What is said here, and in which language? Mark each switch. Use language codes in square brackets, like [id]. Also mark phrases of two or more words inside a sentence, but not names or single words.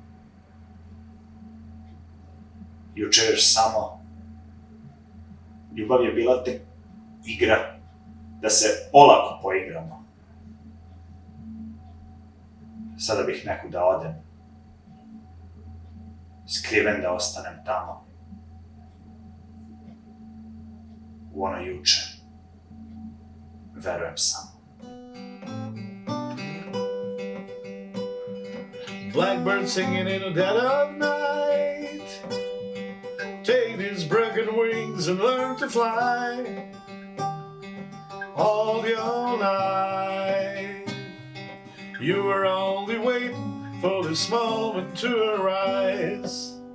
[sr] Juče još samo ljubav je bila tek igra, da se olako poigramo. Sada bih neku da odem, skriven da ostanem tamo, u ono juče, verujem samo. [en] Blackbird singing in the dead of night. Take his broken wings and learn to fly. All your night, you were only waiting for this moment to arise.